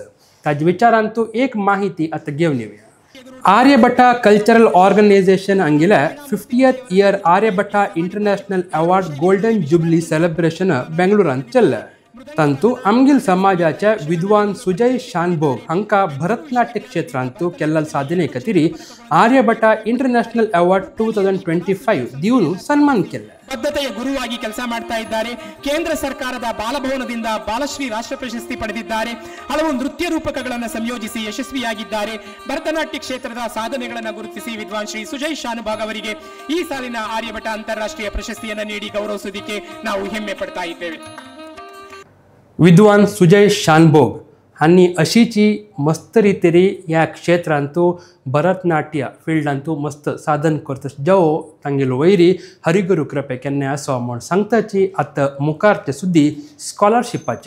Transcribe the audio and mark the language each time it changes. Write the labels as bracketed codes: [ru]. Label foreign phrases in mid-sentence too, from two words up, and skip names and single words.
[kok] ताजे विचारान तूं एक माहिती आतां घेवन येवया. आर्यभट्ट कल्चरल ऑर्गनायझेशन हांगेल्या [en] 50th year [kok] आर्यभट्ट इंटरनॅशनल अवॉर्ड [en] golden jubilee celebration [kok] बेंगळुरांत चल्ल्या. तातूंत आमगेल समाजाचे विद्वान सुजय शानभोग हांकां भरतनाट्य क्षेत्रांत केल्ल्या साधने खातीर आर्यभट्ट इंटरनॅशनल अवॉर्ड 2025 दिवन सन्मान केले. [kn] ಬದ್ಧತೆಯ ಗುರುವಾಗಿ ಕೆಲಸ ಮಾಡ್ತಾ ಇದ್ದಾರೆ. ಕೇಂದ್ರ ಸರ್ಕಾರದ ಬಾಲಭವನದಿಂದ ಬಾಲಶ್ರೀ ರಾಷ್ಟ್ರ ಪ್ರಶಸ್ತಿ ಪಡೆದಿದ್ದಾರೆ. ಹಲವು ನೃತ್ಯ ರೂಪಕಗಳನ್ನು ಸಂಯೋಜಿಸಿ ಯಶಸ್ವಿಯಾಗಿದ್ದಾರೆ. ಭರತನಾಟ್ಯ ಕ್ಷೇತ್ರದ ಸಾಧನೆಗಳನ್ನು ಗುರುತಿಸಿ ವಿದ್ವಾನ್ ಶ್ರೀ ಸುಜಯ್ ಶಾನುಭಾಗ್ ಅವರಿಗೆ ಈ ಸಾಲಿನ ಆರ್ಯಭಟ್ಟ ಅಂತಾರಾಷ್ಟ್ರೀಯ ಪ್ರಶಸ್ತಿಯನ್ನು ನೀಡಿ ಗೌರವಿಸುವುದಕ್ಕೆ ನಾವು ಹೆಮ್ಮೆ ಪಡ್ತಾ ಇದ್ದೇವೆ. [kok] विद्वान सुजय शानभोग हांनी अशीची मस्त रितीरी ह्या क्षेत्रांतू भरतनाट्य फिल्डांतू मस्त साधन करता जेवो तांगेलो वैरी हरिगुरू कृपे केन्ना आसो म्हूण सांगताची आतां मुखारचे सुद्दी स्कॉलरशिपाचे.